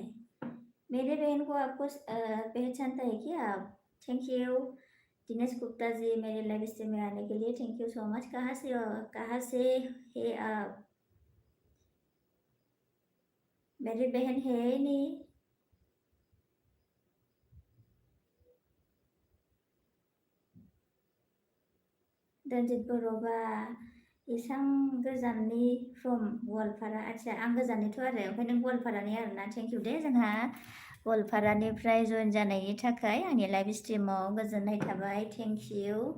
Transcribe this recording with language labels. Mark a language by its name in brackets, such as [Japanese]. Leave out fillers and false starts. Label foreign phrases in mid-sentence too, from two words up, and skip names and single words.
[Hindi] मेरे बहन को आपको पहचानता है क्या आप? [English] thank you [Hindi] दिनेश गुप्ता जी मेरे [English] live stream [Hindi] में आने के लिए, [English] thank you so much. [Hindi] कहाँ से है आप? मेरी बहन है नहीं। [Bodo] रन्जित बर'बा इसां गोजाननि फ्रम गवालपारा। आदसा आं गोजाननिथ' आरो, ओमफ्राय नों गवालपारानि आरोना। [English] thank you [Bodo] दे जोंहा गवालपारानिफ्राय जइन जानायनि थाखाय आंनि लाइभ स्ट्रिमाव गोजोननाय थाबाय, [English] thank you.